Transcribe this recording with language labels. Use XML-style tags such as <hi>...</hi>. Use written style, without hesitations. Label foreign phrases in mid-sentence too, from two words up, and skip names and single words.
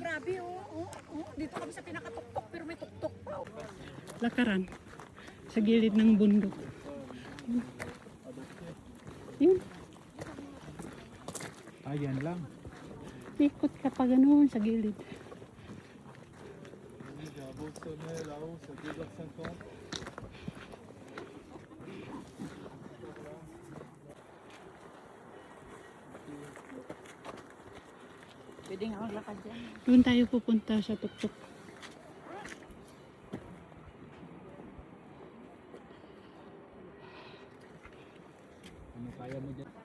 <tl>Grabe, Dito kami sa pinakatuktok, pero may tuktok pa. Lakaran. Sa gilid ng bundok. Yun. Ayan lang. Ikot ka pa ganoon sa gilid.</tl> <fr>sommet là-haut, c'est 2h50.</fr> <tl>Pwede nga maglakad dyan. Doon tayo pupunta sa tuktok. Ano kaya mo dyan?</tl>